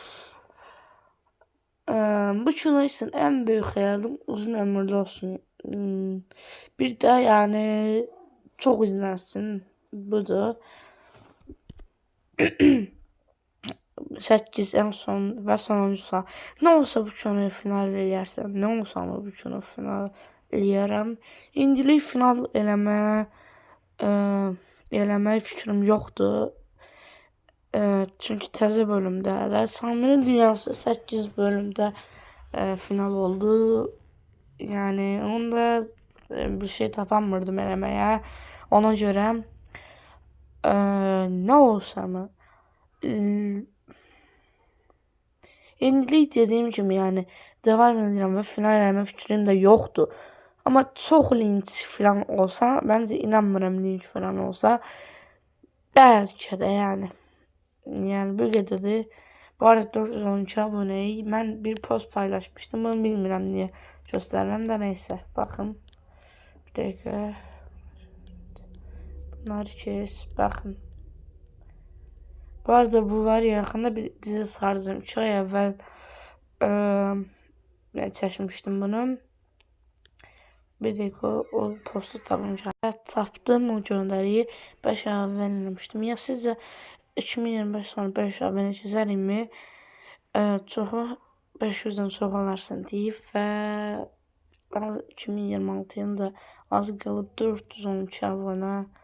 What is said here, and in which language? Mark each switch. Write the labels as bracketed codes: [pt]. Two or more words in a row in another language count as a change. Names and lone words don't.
[tr] Bu kino için en büyük hayalım uzun ömürlü olsun. Bir de yani çok izlensin. [az] Budur. 8 [tr] en son ve [az] sonuncu sual. [tr] Ne olsa [az] bu kinoyu final eləyərsən? [tr] Ne olsa ama [az] bu kino final eləyərəm. İndilik final eləmək fikrim yoxdur. Çünki təzə bölümdə hələ Sami'nin Dünyası 8 bölümdə final oldu. Yəni onda bir şey tapamırdım eləməyə. Ona görə nə olsa mı? İndilik dediyim kimi yəni devam edirəm və final eləmə fikrim də yoxdur. [tr] Ama çok linç falan olsa, bence inanmıyorum linç falan olsa. Belki de yani. Yani bu kadar. Bu arada 412 aboneyi ben bir post paylaşmıştım. Bunu bilmiyorum niye göstermem de neyse. Bakın. Bir dakika. Bunları kes. Bakın. Bu arada bu var ya yakında bir dizi saracağım. [az] 2 ay evvel çəkmişdim bunu. [tr] Bir dakika [az] o postu tapmışam. Tapdım o göndəriyi 5 ay əvvəl eləmişdim. Ya sizcə 2025 sonu 500 abunə gəzərimmi? Çoxu 500-dən çox olarsan deyib və 2026-nın da azı qalıb 412 abunə.